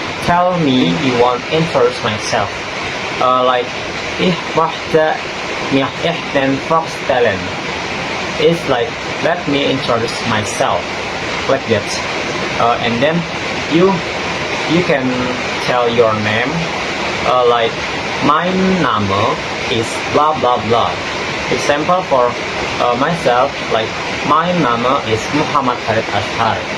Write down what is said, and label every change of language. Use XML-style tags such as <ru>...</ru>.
<en>tell me you want introduce myself.</en> <de>Like ich möchte mich ihnen vorstellen.</de> <en>It's like let me introduce myself, like that. And then you can tell your name, like my Name is blah blah blah. Example for myself, like my name is Muhammad Farid Ashar.</en>